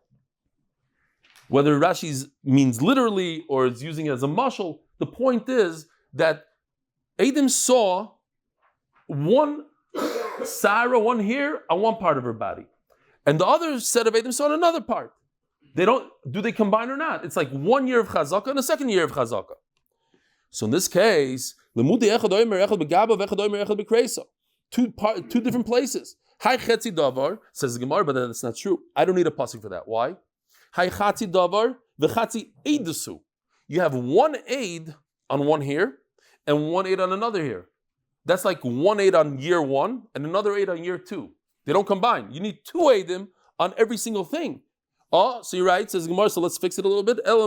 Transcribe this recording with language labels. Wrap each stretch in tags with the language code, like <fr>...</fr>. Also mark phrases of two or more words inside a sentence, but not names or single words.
<en>Whether Rashi means literally or is using it as a mashal, the point is that Eidim saw one Sara, one here, on one part of her body. And the other set of Eidim saw on another part. Do they combine or not? It's like 1 year of chazaka and a second year of chazaka. So in this case, two different places.</en> <arc>Hai chetzi davar,</arc> <en>says the Gemara, but that's not true. I don't need a pasuk for that. Why?</en> <arc>Hai chatzi davar, v'chatzi eidusu.</arc> <en>You have 1 aid on one here, and 1 aid on another here. That's like 1 aid on year 1, and another aid on year 2. They don't combine. You need 2 aidim on every single thing. Oh, so you're right, says the Gemara, so let's fix it a little bit.</en>